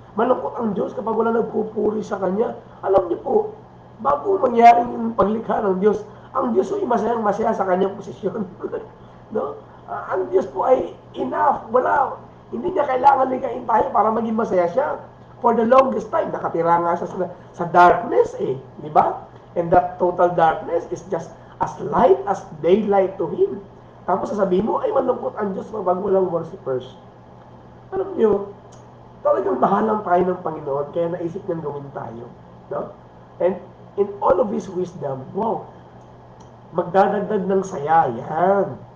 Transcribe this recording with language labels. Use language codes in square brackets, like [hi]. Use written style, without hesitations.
[tl] Malungkot ang Diyos kapag wala nagpupuri sa Kanya. Alam niyo po, bago mangyari yung paglikha ng Diyos, ang Diyos ay masayang masaya sa Kanyang posisyon. No? Ang Diyos po ay enough. Wala, hindi niya kailangan likain tayo para maging masaya siya. For the longest time, nakatira nga siya sa darkness eh. Di ba? [en] And that total darkness is just as light as daylight to Him. [tl] Tapos sasabihin mo, ay malungkot ang Diyos pag walang worshipers. Alam niyo, talagang bahalang tayo ng Panginoon, kaya naisip niyang gawin tayo. No? [en] And in all of His wisdom, wow, magdadagdag ng saya yan.